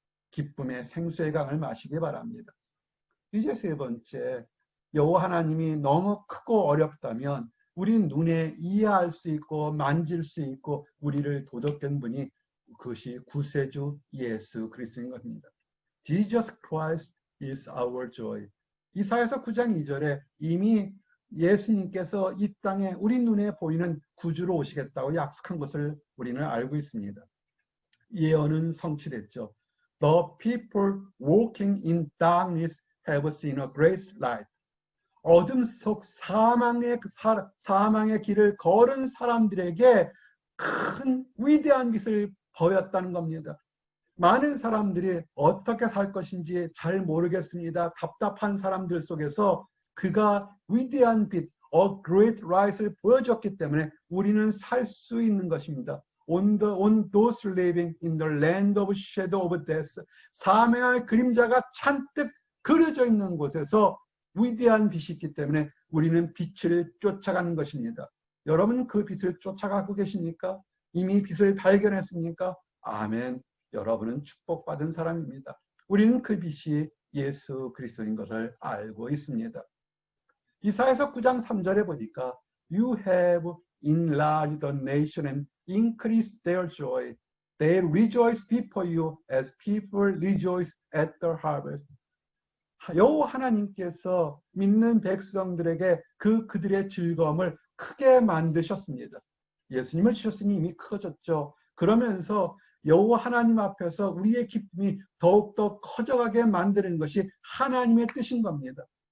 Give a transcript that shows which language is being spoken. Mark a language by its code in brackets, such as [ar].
[ko] 기쁨의 생수의 강을 마시기 바랍니다. 이제 세 번째, 여호와 하나님이 너무 크고 어렵다면 우리 눈에 이해할 수 있고 만질 수 있고 우리를 도덕된 분이 그것이 구세주 예수 그리스도인 겁니다. [en] Jesus Christ is our joy. [ko] 이사야서 9장 2절에 이미 예수님께서 이 땅에 우리 눈에 보이는 구주로 오시겠다고 약속한 것을 우리는 알고 있습니다. 예언은 성취됐죠. [en] The people walking in darkness have seen a great light. [ko] 어둠 속 사망의 길을 걸은 사람들에게 큰 위대한 빛을 보였다는 겁니다. 많은 사람들이 어떻게 살 것인지 잘 모르겠습니다. 답답한 사람들 속에서 그가 위대한 빛, [en] a great light [ko] 을 보여줬기 때문에 우리는 살 수 있는 것입니다. [en] On those living in the land of shadow of death, [ko] 사망의 그림자가 잔뜩 그려져 있는 곳에서 위대한 빛이 있기 때문에 우리는 빛을 쫓아가는 것입니다. 여러분 그 빛을 쫓아가고 계십니까? 이미 빛을 발견했습니까? 아멘. 여러분은 축복받은 사람입니다. 우리는 그 빛이 예수 그리스도인 것을 알고 있습니다. 이사야서 9장 3절에 보니까 [en] You have enlarged the nation and increased their joy. They rejoice before you as people rejoice at the harvest. [ko] 여호와 하나님께서 믿는 백성들에게 그들의 즐거움을 크게 만드셨습니다. 예수님을 주셨으니 이미 커졌죠. 그러면서 여호와 하나님 앞에서 우리의 기쁨이 더욱더 커져가게 만드는 것이 하나님의 뜻인 겁니다.